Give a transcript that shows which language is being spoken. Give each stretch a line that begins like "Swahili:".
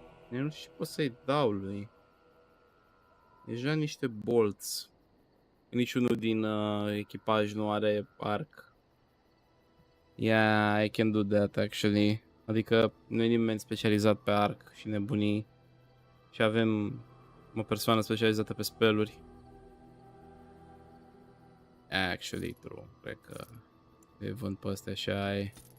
Romanian: Eu nu știu ce pot să-i dau lui. Deja niște bolți. Niciunul din echipaj nu are arc.
English: Yeah, I can do that actually.
Romanian: Adică nu e nimeni specializat pe arc și nebunii. Și avem o persoană specializată pe spelluri.
English: Actually true.
Romanian: Cred că le vând pe astea și ai.